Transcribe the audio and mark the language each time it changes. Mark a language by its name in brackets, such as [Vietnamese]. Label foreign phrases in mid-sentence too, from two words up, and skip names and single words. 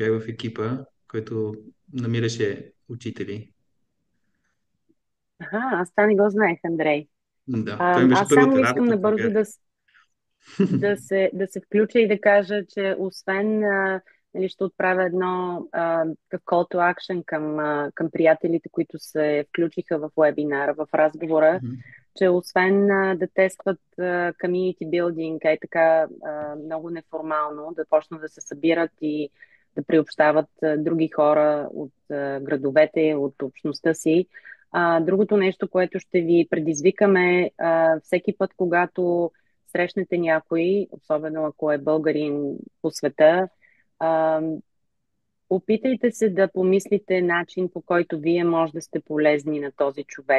[Bulgarian] Бях в екипа, който намираше учители. Аз това не го знаех, Андрей. Да, това ми беше Аз само първата искам работа, в набързо която да се включа и да кажа, че освен нали, ще отправя едно как [English] call to action [Bulgarian] към приятелите, които се включиха в вебинара, в разговора, Мгм. че освен да тестват [English] community building, [Bulgarian] така много неформално, да почнат да се събират и да приобщават други хора от градовете, от общността си. Другото нещо, което ще ви предизвикаме всеки път, когато срещнете някой, особено ако е българин по света, а, опитайте се да помислите начин, по който вие може да сте полезни на този човек.